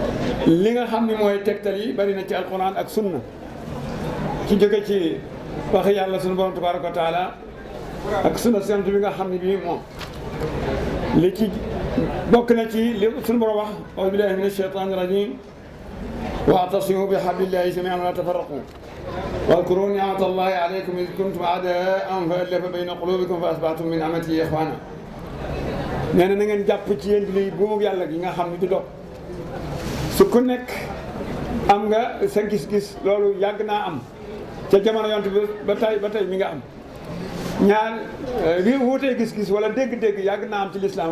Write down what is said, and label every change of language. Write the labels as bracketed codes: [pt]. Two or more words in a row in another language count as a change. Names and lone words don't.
[wo] li nga xam ni mooy tegtal yi bari na ci alquran ak sunna ci jóge ci wax yàlla sunu borom [ar] تبارك وتعالى [wo] ak sunna sant bi nga xam ne bii moom li ci bokk na ci li sunu borom wax [ar] أعوذ بالله من الشيطان الرجيم واعتصموا بحبل الله جميعا ولا تفرقوا واذكروا نعمة الله عليكم إذ كنتم أعداء فألف بين قلوبكم فأصبحتم من نعمته إخوانا [wo] nee na na ngeen jàpp ci yéen di buumu yàlla gi nga xam ne du dog su ku nekk am nga sa gis-gis loolu yàgg naa am ca jamono yonent bi ba tey mi nga am ñaar li wuutee gis-gis wala dégg-dégg yàgg naa am ci lislaam